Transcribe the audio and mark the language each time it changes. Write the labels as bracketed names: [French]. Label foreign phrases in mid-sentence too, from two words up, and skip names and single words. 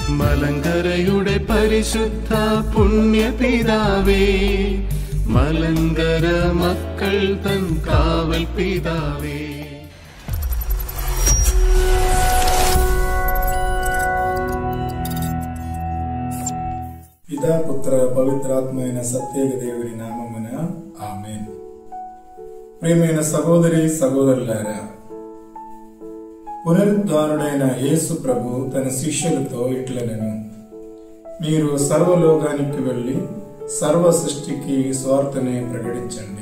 [Malayalam] മലങ്കരയുടെ പരിശുദ്ധ പുണ്യപിതാവേ, മലങ്കര മക്കൾ തൻ കാവൽ പിതാവേ. [Telugu] పితా పుత్ర పవిత్రాత్మైన సత్యేక దేవుని నామమున ఆమేన్. ప్రియమైన సహోదరి సహోదరులారా, పునరుద్ధానుడైన యేసు ప్రభు తన శిష్యులతో ఇట్లనెను, మీరు సర్వలోకానికి వెళ్లి సర్వ సృష్టికి స్వార్థనే ప్రకటించండి.